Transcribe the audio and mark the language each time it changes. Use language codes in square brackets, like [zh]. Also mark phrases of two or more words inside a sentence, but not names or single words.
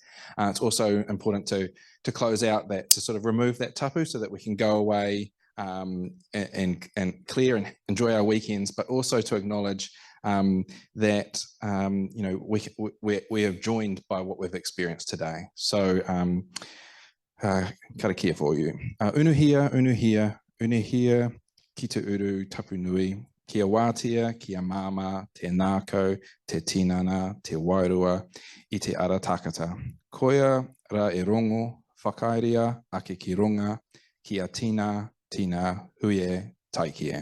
[en] It's also important to close out that, to sort of remove that tapu so that we can go away and clear and enjoy our weekends, but also to acknowledge that we are joined by what we've experienced today. So karakia for you. [mi] Unuhia, unuhia, unuhia, ki te uru tapu nui, kia wātia, kia māma, te nākau, te tinana, te wairua, I te ara takata. Koia ra e rongo, whakairia, ake ki runga, kia tina, tina, huie, taikie.